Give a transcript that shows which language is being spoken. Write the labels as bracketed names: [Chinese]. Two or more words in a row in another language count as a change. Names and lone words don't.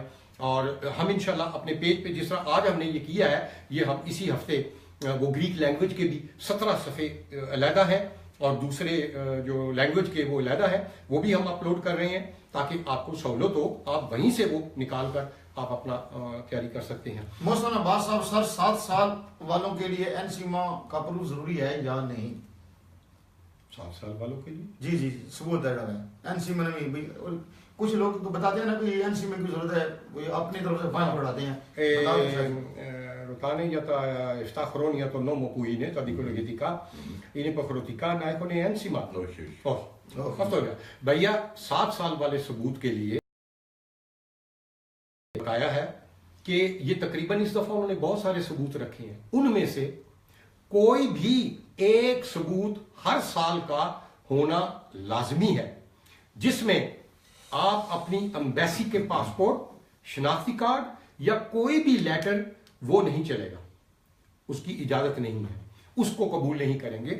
[Urdu] اور ہم ان شاء اللہ اپنے پیج پے جس طرح آج ہم نے یہ کیا ہے، یہ ہم اسی ہفتے وہ [English] Greek language [Urdu] کے بھی 17 صفحے علیحدہ ہیں اور دوسرے جو لینگویج کے وہ علیحدہ ہے، وہ بھی ہم اپلوڈ کر رہے ہیں تاکہ آپ کو سہولت ہو، آپ وہیں سے وہ نکال کر آپ اپنا تیاری کر سکتے ہیں. محسن عباس صاحب، سر 7 سال والوں کے لیے اینسیما کا پروف ضروری ہے یا نہیں? 7 سال والوں کے لیے جی ثبوت ہے اینسیما میں. کچھ لوگ تو بتاتے ہیں نا کہ اینسیما کی ضرورت ہے، کوئی اپنی طرف سے فائن بڑھاتے ہیں. [Greek] Ρωτάνε για τα 7 χρόνια το νόμο που είναι, τα δικαιολογητικά, είναι υποχρεωτικά να έχουν ένσημα? Όχι. Αυτό είναι. [Urdu] بھیا 7 سال والے ثبوت کے لیے بتایا ہے کہ یہ تقریباً اس دفعہ انہوں نے بہت سارے ثبوت رکھے ہیں، ان میں سے کوئی بھی ایک ثبوت ہر سال کا ہونا لازمی ہے، جس میں آپ اپنی ایمبیسی کے پاسپورٹ، شناختی کارڈ یا کوئی بھی لیٹر وہ نہیں چلے گا، اس کی اجازت نہیں ہے، اس کو قبول نہیں کریں گے.